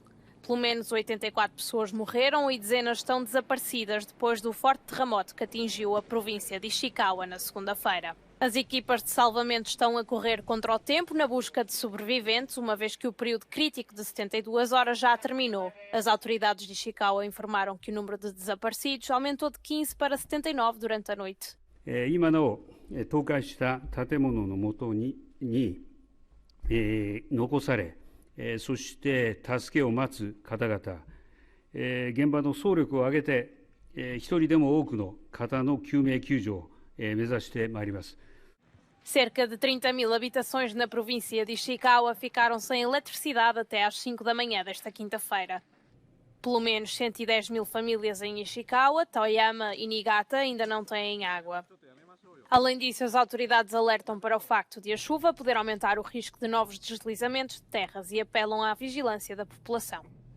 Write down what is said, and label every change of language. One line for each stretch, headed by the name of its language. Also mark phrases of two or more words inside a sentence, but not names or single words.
Portuguese: Pelo menos 84 pessoas morreram e dezenas estão desaparecidas depois do forte terremoto que atingiu a província de Ishikawa na segunda-feira. As equipas de salvamento estão a correr contra o tempo na busca de sobreviventes, uma vez que o período crítico de 72 horas já terminou. As autoridades de Ishikawa informaram que o número de desaparecidos aumentou de 15 para 79 durante a noite.
Japanese: 今なお倒壊した建物の下に残され、そして助けを待つ方々、現場の総力を挙げて一人でも多くの方の救命救助を目指してまいります。
Portuguese: Cerca de 30.000 habitações na província de Ishikawa ficaram sem eletricidade até às 5 da manhã desta quinta-feira. Pelo menos 110.000 famílias em Ishikawa, Toyama e Niigata ainda não têm água. Além disso, as autoridades alertam para o facto de a chuva poder aumentar o risco de novos deslizamentos de terras e apelam à vigilância da população.